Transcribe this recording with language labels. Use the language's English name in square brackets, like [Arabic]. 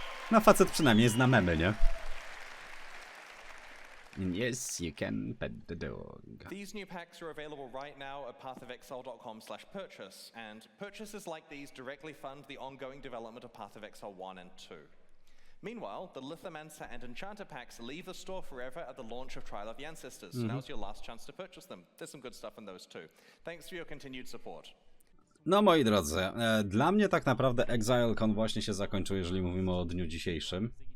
[Polish] No facet przynajmniej zna memy, nie? [English] Yes, you can pet the dog. These new packs are available right now at pathofexile.com/purchase, and purchases like these directly fund the ongoing development of Path of Exile 1 and 2. Meanwhile, the Lithomancer and Enchanter packs leave the store forever at the launch of Trial of the Ancestors. Now's your last chance to purchase them. There's some good stuff in those too. Thanks for your continued support. [Polish] No moi drodzy, dla mnie tak naprawdę Exilecon właśnie się zakończył, jeżeli mówimy o dniu dzisiejszym.